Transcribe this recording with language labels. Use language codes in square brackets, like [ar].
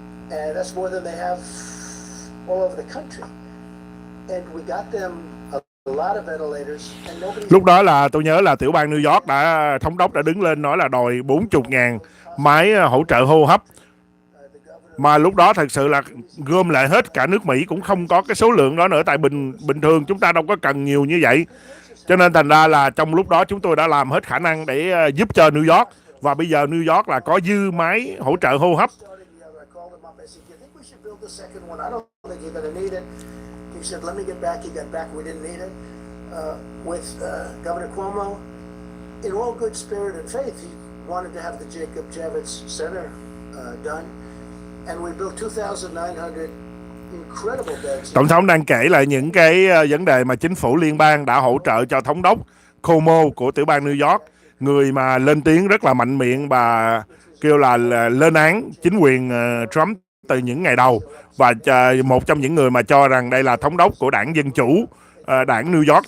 [en] And that's more than they have all over the country. And we got them a lot of ventilators. And nobody... [vi] Lúc đó là tôi nhớ là tiểu bang New York thống đốc đã đứng lên nói là đòi 40.000 máy hỗ trợ hô hấp. Mà lúc đó thật sự là gom lại hết cả nước Mỹ cũng không có cái số lượng đó nữa. Tại bình thường chúng ta đâu có cần nhiều như vậy. Cho nên thành ra là trong lúc đó chúng tôi đã làm hết khả năng để giúp cho New York. Và bây giờ New York là có dư máy hỗ trợ hô hấp. [en] The second one, I don't think you're going to need it. He said, let me get back. He got back. We didn't need it. With Governor Cuomo, in all good spirit and faith, he wanted to have the Jacob Javits Center done. And we built 2,900 incredible beds. [vi] Tổng thống đang kể lại những cái vấn đề mà chính phủ liên bang đã hỗ trợ cho thống đốc Cuomo của tiểu bang New York, người mà lên tiếng rất là mạnh miệng và kêu là lên án chính quyền Trump từ những ngày đầu, và một trong những người mà cho rằng đây là thống đốc của đảng Dân Chủ, đảng New York.